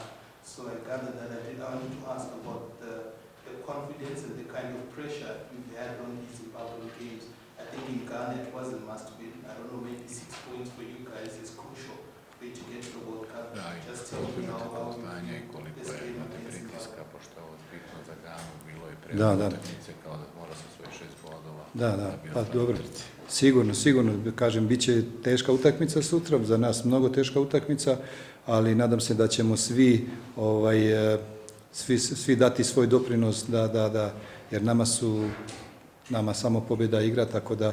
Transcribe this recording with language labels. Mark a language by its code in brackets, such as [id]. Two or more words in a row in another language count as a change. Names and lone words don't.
[en] So I gathered that I wanted to ask about the confidence and the kind of pressure you've had on these Zimbabwean games. I think in Ghana it was a must-win. I don't know, maybe 6 points for you guys is crucial way to get to the World Cup. Just tell me how you feel this game against Zimbabwe. [hr] Da, pa dobro. Sigurno, kažem, bit će teška utakmica sutra, za nas mnogo teška utakmica, ali nadam se da ćemo svi dati svoj doprinos jer nama samo pobjeda igra, tako